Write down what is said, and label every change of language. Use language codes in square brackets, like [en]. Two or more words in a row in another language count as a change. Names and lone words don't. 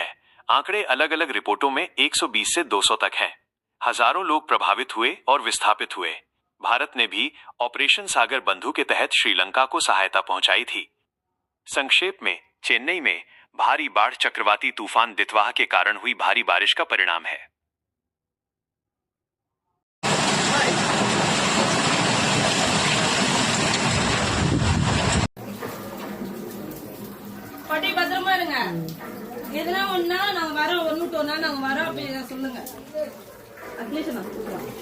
[hi] आंकड़े अलग अलग रिपोर्टों में 120 से 200 तक हैं। हजारों लोग प्रभावित हुए और विस्थापित हुए। भारत ने भी ऑपरेशन सागर बंधु के तहत श्रीलंका को सहायता पहुंचाई थी। संक्षेप में, चेन्नई में भारी बाढ़ चक्रवाती तूफान दितवाह के कारण हुई भारी बारिश का परिणाम है। [ta] பாட்டி பத்திரமா இருங்க. எதுனா ஒண்ணா நாங்க வரோம், ஒண்ணுட்டோம்னா நாங்க வரோம் அப்படி சொல்லுங்க. அட்லீஸ்ட் நான் கூப்பிடுறேன்.